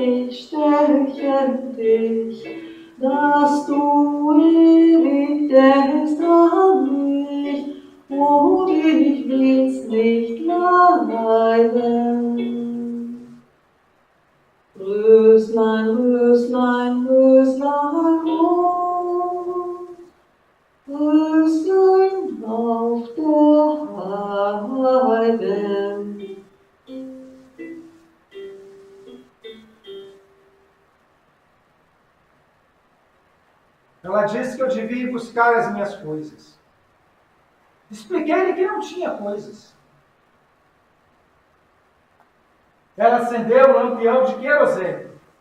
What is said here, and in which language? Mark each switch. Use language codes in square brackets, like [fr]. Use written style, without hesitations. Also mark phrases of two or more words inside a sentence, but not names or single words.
[de] ich stärken dich, dass du ewig denkst an mich und ich will's nicht leiden. Röslein, Röslein, Röslein rot, Röslein auf der Heide. [pt] Ela disse que eu devia ir buscar as minhas coisas. Expliquei-lhe que não tinha coisas. Ela acendeu o lampião de querosene.